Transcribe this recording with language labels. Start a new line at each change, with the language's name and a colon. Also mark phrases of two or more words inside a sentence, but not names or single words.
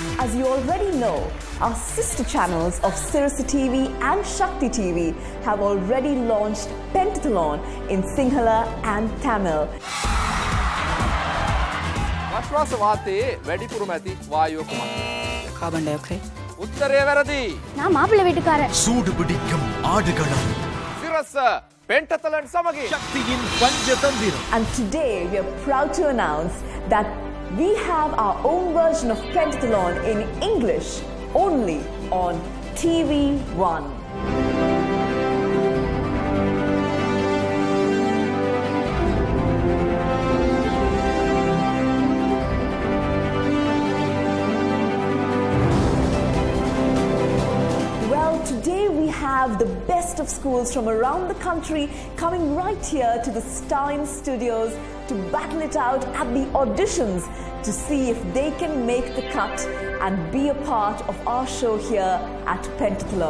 English: As you already know, our sister channels of Sirasa TV and Shakti TV have already launched Pentathlon in Sinhala and Tamil.
Sinhala: ආශ්වාස වාතයේ වැඩිපුරම ඇති වායුව කුමක්ද?
English: carbon dioxide.
Sinhala: උත්තරය වැරදි.
Tamil: நான் மாப்பிள்ளை வீட்டுக்கார. சூடு பிடிக்கும் ஆடுகளம்.
Sinhala: සිරස Pentathlon සමගින්
Tamil: சக்தியின் பஞ்சதந்திரம்.
English: And today we are proud to announce that we have our own version of Pentathlon in English only on TV1. Today we have the best of schools from around the country coming right here to the Stein Studios to battle it out at the auditions to see if they can make the cut and be a part of our show here at Pentathlon.